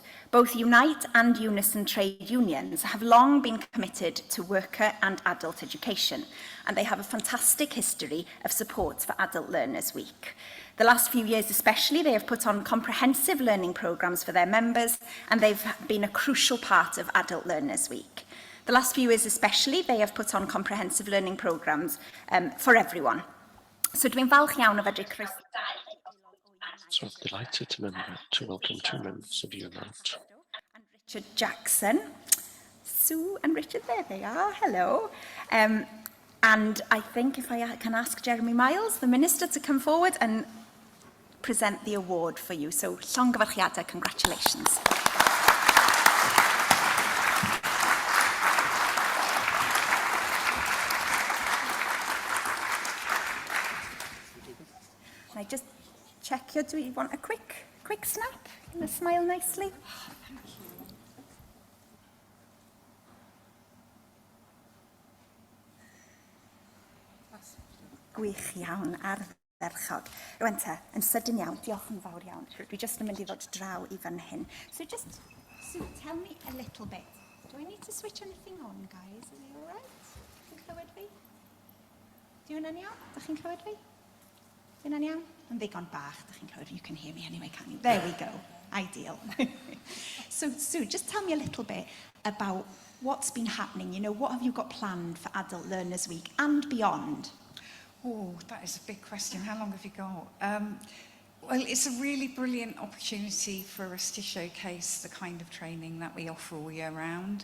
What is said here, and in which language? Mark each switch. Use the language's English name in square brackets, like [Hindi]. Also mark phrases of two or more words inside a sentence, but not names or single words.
[English] Both Unite and Unison trade unions have long been committed to worker and adult education, and they have a fantastic history of support for Adult Learners Week. The last few years especially, they have put on comprehensive learning programmes for their members, and they've been a crucial part of Adult Learners Week. The last few years especially, they have put on comprehensive learning programmes for everyone. [Welsh] So dwi'n falch iawn o fedru croeso. [English] So I'm delighted to welcome two members of Unite. And Richard Jackson. Sue and Richard, there they are, hello. And I think if I can ask Jeremy Miles, the Minister, to come forward and present the award for you. So llongyfarchiadau, congratulations. Can I just check you? Do you want a quick snap? Can you smile nicely? [Welsh] Gwych iawn, ardderchog. Rwan te, yn sydyn iawn, diolch yn fawr iawn. Dwi just yn mynd I ddod draw I fan hyn. [English] So just, Sue, tell me a little bit. Do I need to switch anything on, guys? Are you all right? [Welsh] Chi'n clywed fi? Di hwnna'n iawn? Da chi'n clywed fi? Di hwnna'n iawn? Yn ddigon bach, da chi'n clywed. [English] You can hear me anyway, can't you? There we go. Ideal. So, Sue, just tell me a little bit about what's been happening. You know, what have you got planned for Adult Learners Week and beyond? Oh, that is a big question. How long have you got? Well, it's a really brilliant opportunity for us to showcase the kind of training that we offer all year round.